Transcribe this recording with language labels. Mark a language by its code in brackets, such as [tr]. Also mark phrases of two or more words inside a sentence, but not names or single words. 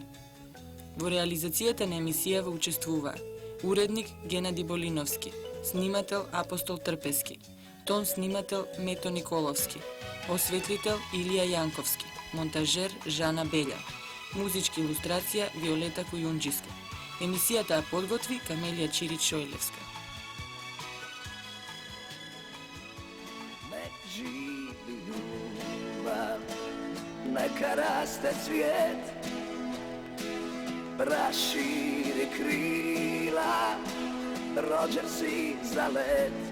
[mk] Во реализацијата на емисијава учествуваа уредник Генади Болиновски, снимател Апостол Трпески, тон снимател Мето Николовски, осветлител Илија Јанковски, монтажер Жана Белја, музички илустрација Виолета Кујунџиска. Емисијата ја подготви Камелија Чирич-Шојлевска. [hr] Nek živi ljubav, neka raste cvijet, raširi krila, rođen si za let.